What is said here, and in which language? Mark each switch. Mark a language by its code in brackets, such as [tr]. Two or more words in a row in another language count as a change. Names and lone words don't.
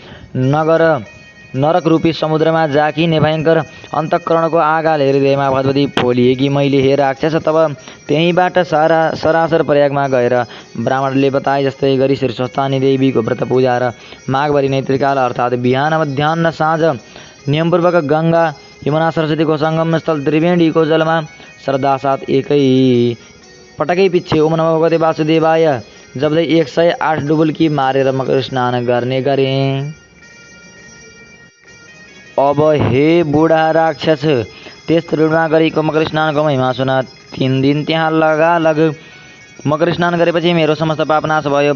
[ne] नरक रूपी समुद्रमा जाकिने भयङ्कर अन्तःकरणको आगाले हृदयमा भदभदी फोलिएकी मैले हे राक्षस, तब त्यहीँबाट सरासर प्रयागमा गएर ब्राह्मणले बताए जस्तै गरी श्री स्वस्थानी देवीको व्रत पूजा र माघभरि नै त्रिकाल अर्थात् बिहान मध्याह्न साँझ नियमपूर्वक गङ्गा यमुना सरस्वतीको सङ्गमस्थल त्रिवेणीको जलमा श्रद्धासाथ एकै पटकै पिच्छे [sa] ओम नमो भगवते वासुदेवाय [ne] जप्दै 108 डुबुल्की मारेर मकर स्नान गर्ने गरे। अब हे बुढा राक्षस, त्यस त्रिवेणीमा गरेको मकर स्नानको महिमा सुन। 3 दिन त्यहाँ लगालग मकर स्नान गरेपछि मेरो समस्त पाप नाश भयो।